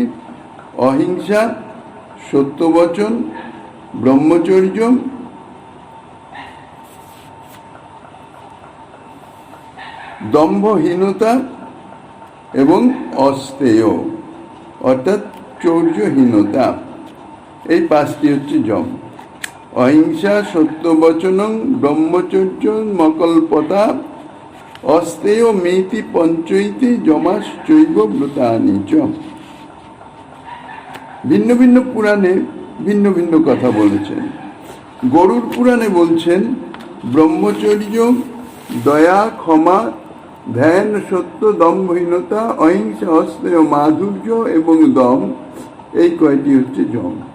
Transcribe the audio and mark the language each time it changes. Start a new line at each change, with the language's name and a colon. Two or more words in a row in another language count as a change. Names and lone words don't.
Bangla: অহিংসা, সত্যবচন, ব্রহ্মচর্য, দম্ভহীনতা এবং অস্তেয় অর্থাৎ চৌর্যহীনতা। এই 5টি হচ্ছে যম।
Sanskrit: অহিংসা, সত্যবচনং, ব্রহ্মচর্য, মকল্পতা, অস্তেয় মেতি পঞ্চৈতি যমাশ্চৈব ব্রতানি চ।
Bangla: ভিন্ন ভিন্ন পুরাণে ভিন্ন ভিন্ন কথা বলেছেন। গরুড় পুরাণে বলছেন ব্রহ্মচর্য, দয়া, ক্ষমা, ধ্যান, সত্য, দম্ভহীনতা, অহিংসা, অস্তেয়, মাধুর্য এবং দম, এই কয়টি হচ্ছে যম।